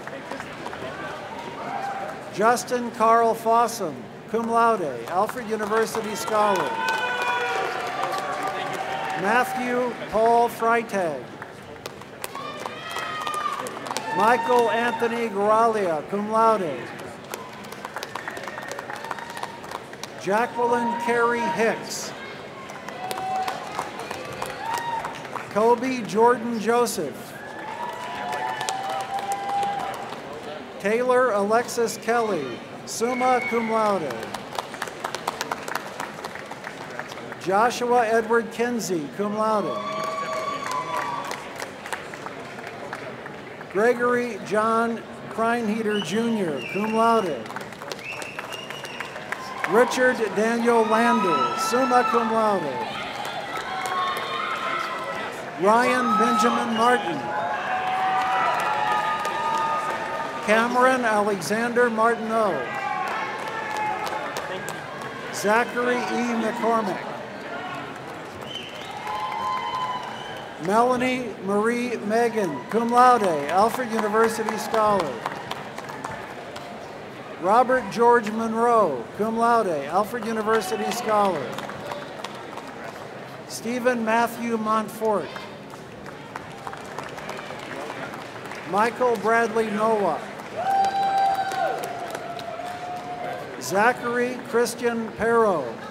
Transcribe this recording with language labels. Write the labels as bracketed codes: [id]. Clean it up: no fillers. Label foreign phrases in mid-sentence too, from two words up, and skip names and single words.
[en] Justin Carl Fossum, [la] cum laude, [en] Alfred University Scholar. Matthew Paul Freitag. Michael Anthony Garalia, [la] cum laude. [en] Jacqueline Carey Hicks. Kobe Jordan Joseph. Taylor Alexis Kelly, [la] summa cum laude. [en] Joshua Edward Kinsey, [la] cum laude. [en] Gregory John Kreinheder Jr., [la] cum laude. [en] Richard Daniel Lander, [la] summa cum laude. [en] Ryan Benjamin Martin. Cameron Alexander Martineau. Zachary E. McCormick. Melanie Marie Megan, [la] cum laude, [en] Alfred University Scholar. Robert George Monroe, [la] cum laude, [en] Alfred University Scholar. Stephen Matthew Montfort. Michael Bradley Nowak. Zachary Christian Perro.